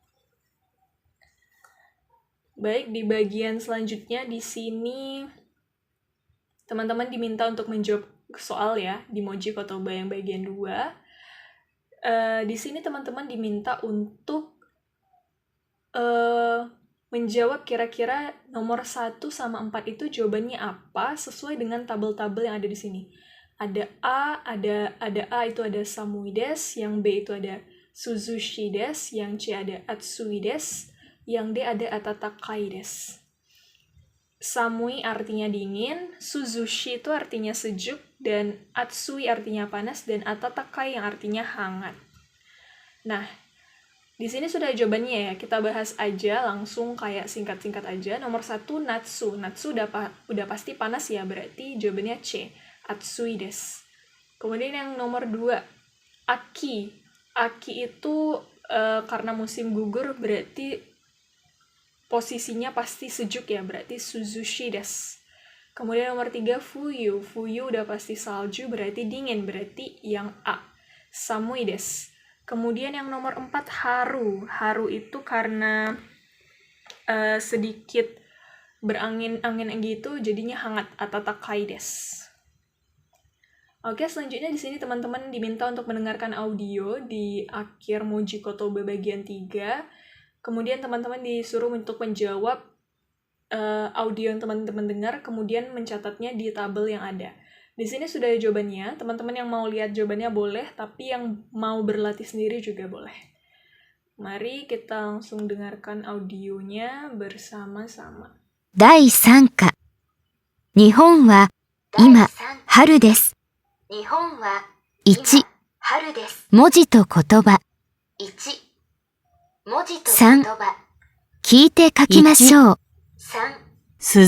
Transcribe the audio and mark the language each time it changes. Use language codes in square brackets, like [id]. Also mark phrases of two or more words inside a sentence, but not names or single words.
[id] Baik, di bagian selanjutnya di sini teman-teman diminta untuk menjawab soal ya di Moji Kotoba yang bagian 2. Di sini teman-teman diminta untuk menjawab kira-kira nomor 1 sama 4 itu jawabannya apa sesuai dengan tabel-tabel yang ada di sini. Ada A, ada A itu ada [ja] 寒いです, [id] yang B itu ada [ja] 涼しいです, [id] yang C ada [ja] 暑いです, [id] yang D ada [ja] 暖かいです. [id] Samui artinya dingin, suzushi itu artinya sejuk, dan atsui artinya panas, dan atatakai yang artinya hangat. Nah, di sini sudah jawabannya ya, kita bahas aja langsung kayak singkat-singkat aja. Nomor 1, natsu. Natsu udah pasti panas ya, berarti jawabannya C, [ja] 暑いです. [id] Kemudian yang nomor 2, aki. Aki itu karena musim gugur berarti posisinya pasti sejuk ya, berarti [ja] 涼しいです. [id] Kemudian nomor 3, fuyu. Fuyu udah pasti salju, berarti dingin, berarti yang A, [ja] 寒いです. [id] Kemudian yang nomor 4, haru. Haru itu karena sedikit berangin-angin gitu, jadinya hangat, [ja] 暖かいです. [id] Oke, selanjutnya di sini teman-teman diminta untuk mendengarkan audio di akhir Moji Kotoba bagian 3. Kemudian teman-teman disuruh untuk menjawab audio yang teman-teman dengar, kemudian mencatatnya di tabel yang ada. Di sini sudah ada jawabannya, teman-teman yang mau lihat jawabannya boleh, tapi yang mau berlatih sendiri juga boleh. Mari kita langsung dengarkan audionya bersama-sama. [ja] 第3課。日本は今、春です。日本は 1、春です。文字と言葉。 1、文字と言葉。聞いて書きましょう。 3、